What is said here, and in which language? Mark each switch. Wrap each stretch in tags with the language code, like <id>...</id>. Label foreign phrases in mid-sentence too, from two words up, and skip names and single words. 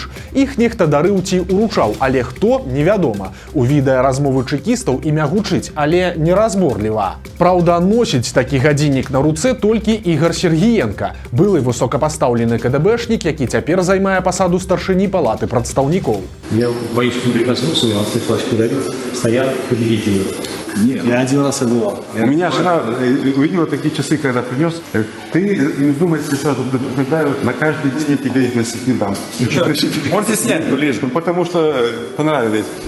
<be>Іх нехта дарыў ці уручаў, але хто – невядома. У відэа размовы чэкістаў імя гучыць, але не разморліва. Праўда, носіць такі гадзіннік на руцэ толькі Ігор Сергіенка, былы высокапастаўлены КДБшнік, які цяпер займае пасаду старшыні палаты прадстаўнікоў.</be> <ru>Я боюсь, что прикоснулся, у нас флажки дарит, стоят победители. Нет. Я один раз и бывал. У меня жена увидела такие часы, когда принес. Ты не думай, что сразу предупреждают, на каждый день тебе их не дам. Можете снять, ближе. Потому что понравились.</ru>